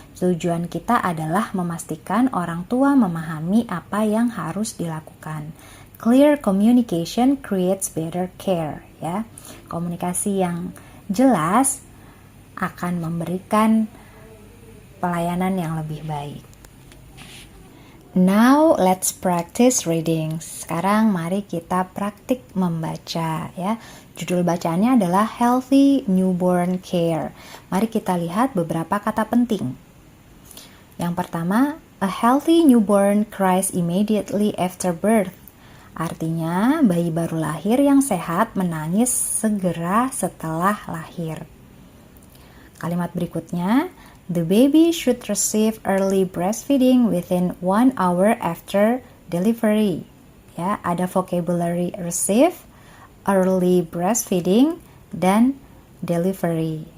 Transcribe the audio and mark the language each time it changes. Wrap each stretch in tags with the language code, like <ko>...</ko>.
<id>Tujuan kita adalah memastikan orang tua memahami apa yang harus dilakukan.</id> <en>Clear communication creates better care, ya.</en> <id>Komunikasi yang jelas akan memberikan pelayanan yang lebih baik.</id> <en>Now let's practice reading.</en> <id>Sekarang mari kita praktik membaca ya. Judul bacaannya adalah Healthy Newborn Care. Mari kita lihat beberapa kata penting. Yang pertama,</id> <en>a healthy newborn cries immediately after birth.</en> <id>Artinya, bayi baru lahir yang sehat menangis segera setelah lahir. Kalimat berikutnya,</id> <en>the baby should receive early breastfeeding within 1 hour after delivery.</en> <id>Ya, ada vocabulary receive, early breastfeeding, dan delivery.</id>